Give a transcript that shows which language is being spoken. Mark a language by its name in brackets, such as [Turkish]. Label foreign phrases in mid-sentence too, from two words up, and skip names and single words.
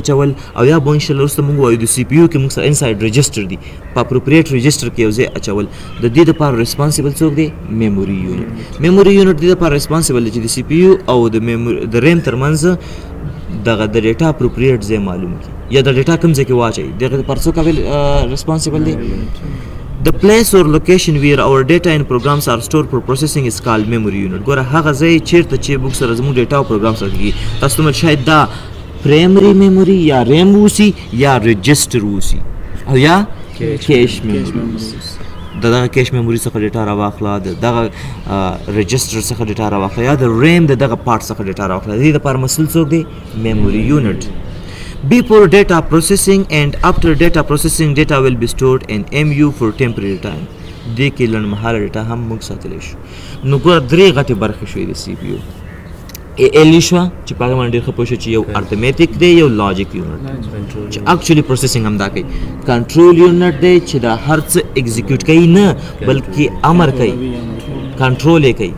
[Pashto] اچول او یا به انشاءالله وروسته موږ وایو د سی پي یو کې موږ سره [English] inside register [Pashto] دي په [English] appropriate register [Pashto] کې یو ځای اچول د دې دپاره ریسپانسیبل څوک دی [English] memory unit memory unit [Pashto] دې دپاره ریسپانسیبل دی چې د سی پي یو او د ریم ترمنځ دغه د ډیټا اپروپریټ ځای معلوم کړي یا د ډیټا کوم ځای کې واچوي دغه دپاره څوک ریسپانسیبل دی [English] The place or location where our data and programs are stored for processing is called memory unit. [Pashto] ګوره هغه ځای چیرته چې موږ سره زموږ ډیټا او پروګرام سره کېږي تاسو ته شاید دا [English] primary memory [Pashto] یا ریم اوسي یا رجسټر اوسي او یا [English] cache memory [Pashto] دغه [English] cache memory [Pashto] څخه ډیټا راواخله دغه رجسټر څخه ډیټا راواخله یا د ریم دغه پارټ څخه ډیټا راواخله د دې دپاره مسؤل څوک دی [English] memory unit Before data processing and after data processing, data will be stored in MU for temporary time. [Pashto] دې کې لنډمهاله ډیټا هم موږ ساتلی شو. نو ګوره 3 غټې برخې شوې د سی پی یو. ال شوه چې په هغه باندې ډېر ښه پوه شو چې یو ارتمیټک دی یو [English] logic unit [Pashto] چې [English] actually processing [Pashto] هم دا کوي. [English] control unit [Pashto] دی چې دا هر څه ایگزیکیوټ کوي نه بلکې امر کوي کنټرول یې کوي.